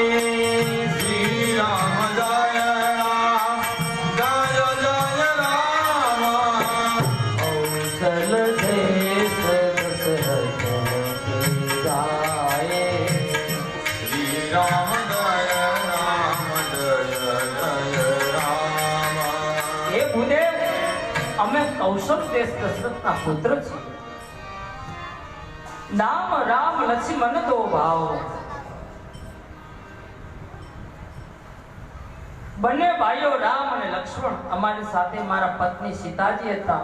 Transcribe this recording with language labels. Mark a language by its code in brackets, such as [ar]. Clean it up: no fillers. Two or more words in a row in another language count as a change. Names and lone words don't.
[hi] श्री राम जय राम कौशल देश दशरथ के जाए श्री राम जय राम हे भूदेव [gu] અમે કૌશલ દેશ દશરથના પુત્ર છીએ. [hi] नाम राम लक्ष्मण दो भाव. [gu] બંને ભાઈઓ રામ અને લક્ષ્મણ અમારી સાથે મારા પત્ની સીતાજી હતા.